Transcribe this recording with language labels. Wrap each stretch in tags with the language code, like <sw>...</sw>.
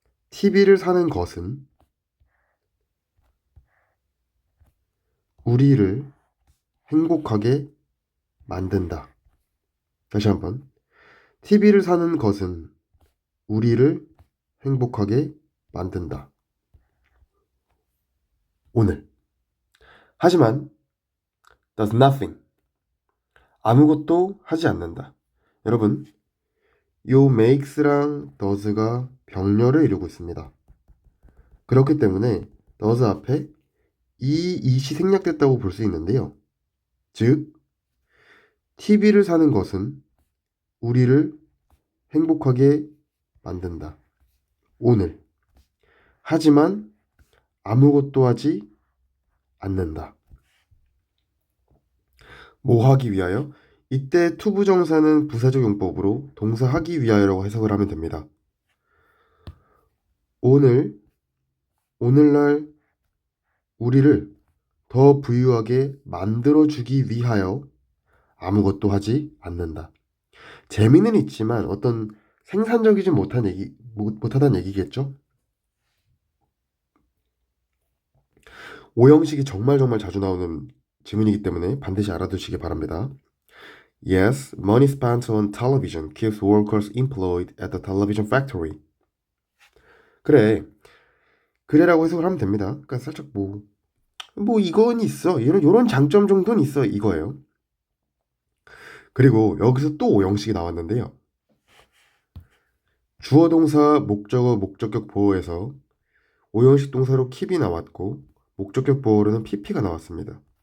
<ko>TV를 사는 것은 우리를 행복하게 만든다. 다시 한번. TV를 사는 것은 우리를 행복하게 만든다. 오늘. 하지만</ko> <en>does nothing.</en> <ko>아무것도 하지 않는다. 여러분, 요 makes랑 does가 병렬을 이루고 있습니다. 그렇기 때문에 does 앞에 it이 생략됐다고 볼 수 있는데요. 즉, TV를 사는 것은 우리를 행복하게 만든다. 오늘. 하지만 아무것도 하지 않는다. 뭐 하기 위하여? 이때 투부정사는 부사적 용법으로 동사 하기 위하여라고 해석을 하면 됩니다. 오늘날 우리를 더 부유하게 만들어주기 위하여 아무것도 하지 않는다. 재미는 있지만 어떤 생산적이지 못하다는 얘기겠죠? 오형식이 정말 자주 나오는 지문이기 때문에 반드시 알아두시기 바랍니다.</ko> <en>Yes, money spent on television keeps workers employed at the television factory.</en> <ko>그래라고 해석을 하면 됩니다. 그러니까 살짝 이건 있어. 요런 장점 정도는 있어. 이거예요. 그리고 여기서 또 오형식이 나왔는데요. 주어 동사 목적어 목적격 보어에서 오형식 동사로 keep이 나왔고 목적격 보어로는 pp가 나왔습니다.</ko>